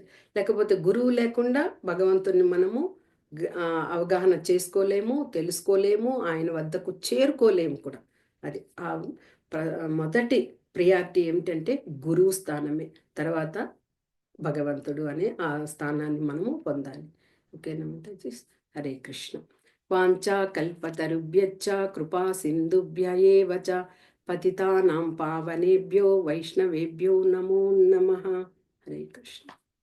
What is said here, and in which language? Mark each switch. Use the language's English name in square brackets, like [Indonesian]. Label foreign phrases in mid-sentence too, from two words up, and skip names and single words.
[Telugu] లేకపోతే గురువు లేకుండా భగవంతుడిని మనము అవగాహన చేసుకోలేము, తెలుసుకోలేము, ఆయన వద్దకు చేరుకోలేము కూడా. అది ప్ర మొదటి ప్రియారిటీ ఏమిటంటే గురువు స్థానమే. తర్వాత భగవంతుడు అనే ఆ స్థానాన్ని మనము పొందాలి. ఓకేనా మాతాజీ? హరే కృష్ణ. [Sanskrit] వాంఛా కల్పతరుభ్యశ్చ కృపా సింధుభ్య ఏవ చ పతితానాం పావనేభ్యో వైష్ణవేభ్యో నమో నమః. [Telugu] హరే కృష్ణ.